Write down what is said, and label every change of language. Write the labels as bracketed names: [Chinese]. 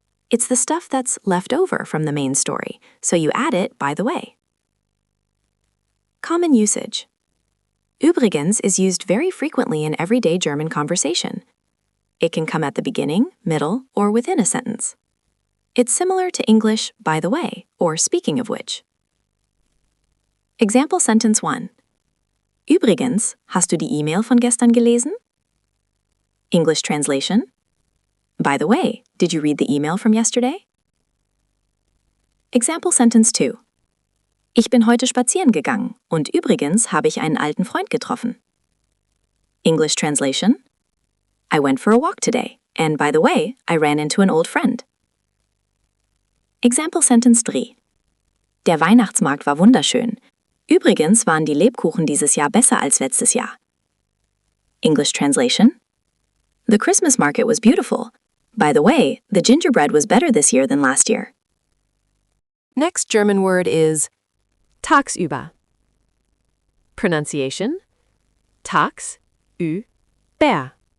[English] It's the stuff that's left over from the main story, so you add it by the way. Common usage. Übrigens is used very frequently in everyday German conversation. It can come at the beginning, middle, or within a sentence. It's similar to English by the way, or speaking of which. Example sentence 1. [German] Übrigens, hast du die E-Mail von gestern gelesen? [English] English translation: By the way, did you read the email from yesterday? Example sentence 2. [German] Ich bin heute spazieren gegangen und übrigens habe ich einen alten Freund getroffen. [English] English translation: I went for a walk today, and by the way, I ran into an old friend. Example sentence 3. [German] Der Weihnachtsmarkt war wunderschön. Übrigens waren die Lebkuchen dieses Jahr besser als letztes Jahr. [English] English translation: The Christmas market was beautiful. By the way, the gingerbread was better this year than last year. Next German word is tagsüber. Pronunciation: tags, über.